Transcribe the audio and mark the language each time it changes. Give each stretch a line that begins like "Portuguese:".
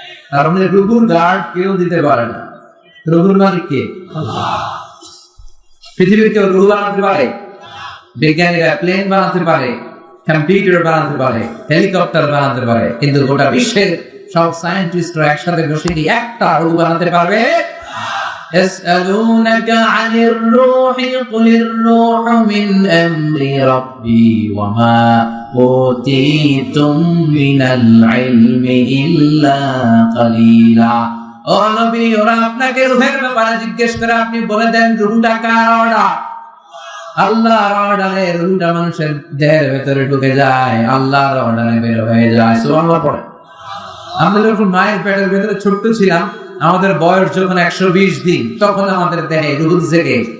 Bangla: তার মানে রুবুর গার্ড কেউ দিতে পারে না। রুবুর মালিক কে? পৃথিবীর কেউ রুবু বানাতে পারে? বিজ্ঞানীরা প্লেন বানাতে পারে, কম্পিউটার বানাতে পারে, হেলিকপ্টার বানাতে পারে, কিন্তু গোটা বিশ্বের সব সায়েন্টিস্টরা একসাথে বসে কি একটা রুবু বানাতে পারবে?
Arabic: يسألونك عن الروح قل الروح من أمر ربي وما أوتيتم من العلم إلا قليلا।
Bangla: ও নবী, ওরা আপনাকে রূহের ব্যাপারে জিজ্ঞেস করে, আপনি বলে দেন রূহটা কার অর্ডার? আল্লাহর অর্ডারে রূহটা মানুষের দেহের ভেতরে ঢুকে যায়, আল্লাহর অর্ডারে বের হয়ে যায়। সুবহানাল্লাহ পড়ে। আমরা যখন মায়ের পেটের ভেতরে ছোট্ট ছিলাম, আমাদের বয়স যখন 120 দিন, তখন আমাদের দেহে রূহ জেগে।